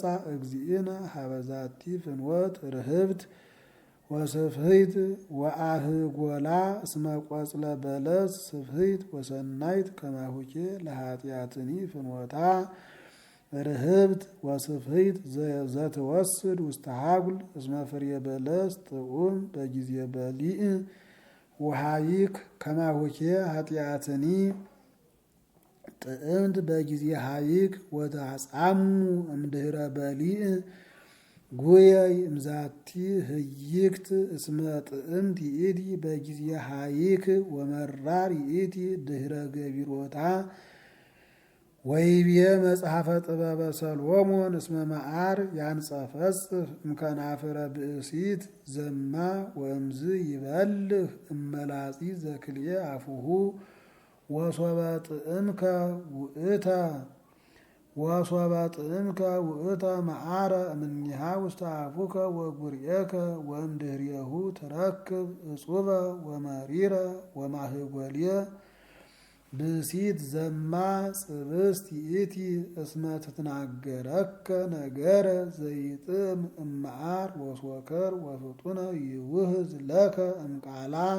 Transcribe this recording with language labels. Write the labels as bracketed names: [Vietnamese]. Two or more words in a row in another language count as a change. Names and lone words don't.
[Geez] እግዚእነ ሀበ ዛቲ ፍኖት ርህብት ወስፍሕት ወአህጎላ እስመ ቆጽለ በለስ ስፍሕት ወሰናይት ከማሁኬ ለኃጢአትኒ ፍኖታ ርህብት ወስፍሕት ዘትወስድ ውስተ ሀጉል እስመ ፍሬ በለስ ጥዑም በጊዜ በሊዕ ወሃይክ ከማሁኬ ኃጢአትኒ ጥዕምት በጊዜ ሃይክ ወተጻሙ እምድኅረ በሊዕ ጉየይ እምዛቲ ህይክት እስመ ጥዕምት ይእቲ በጊዜ ሃይክ ወመራር ይእቲ ድኅረ ገቢሮታ ወይቤ መጽሐፈ ጥበበ ሰሎሞን እስመ መዓር ያንጸፈጽፍ እምከናፍረ ብእሲት ዘማ ወእምዝ ይበልህ እመላጺ ዘክልኤ አፉሁ ወሶበ ጥዕምከ ውእተ መዓረ እምኔሃ ውስተ አፉከ ወጉርኤከ ወእምድኅሬሁ ትረክብ እጹበ ወመሪረ ወማህጎልየ ብእሲት ዘማ ጽብስት ይእቲ እስመ ትትናገረከ ነገረ ዘይጥም እመዓር ወሶከር ወፍጡነ ይውህዝ ለከ እምቃላ